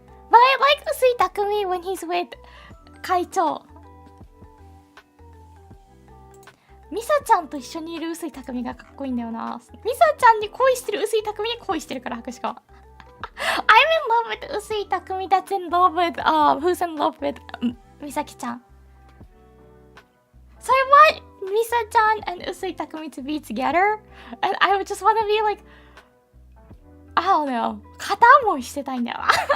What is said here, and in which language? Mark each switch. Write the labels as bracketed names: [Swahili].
[English] But I like Usui Takumi when he's with Kaicho. [Japanese] Misa-chan と一緒にいる薄井匠がかっこいいんだよな。Misa-chan に恋してる薄井匠に恋してるから拍手が。 [English] I'm in love with 薄井匠 that's in love with who's in love with Misaki-chan. So I want Misa-chan and Usui Takumi to be together, and I would just want to be like, I don't know, [Japanese] 片思いしてたいんだよな。